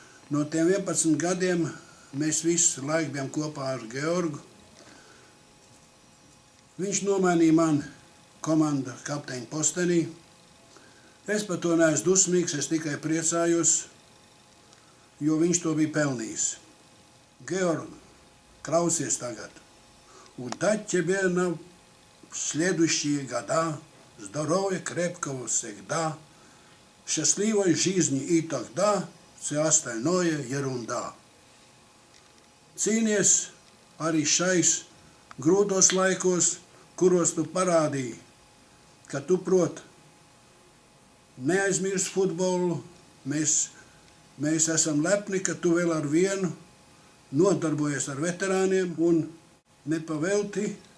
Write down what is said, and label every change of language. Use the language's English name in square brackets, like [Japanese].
[Latvian] No tiem 11 gadiem mēs visu laiku bijām kopā ar Georgu. Viņš nomainīja man komandu kapteiņu postenī. Es par to neesmu dusmīgs, es tikai priecājos, jo viņš to bija pelnījis. Georg, klausies tagad. [Russian] Удать тебе на следующие года, здоровья крепкого всегда, счастливой жизни и тогда все остальное ерунда. [Latvian] Cīnies arī šais grūtos laikos, kuros tu parādīji, ka tu prot neaizmirst futbolu. Mēs esam lepni, ka tu vēl ar vienu nodarbojies ar veterāniem un nepavelti.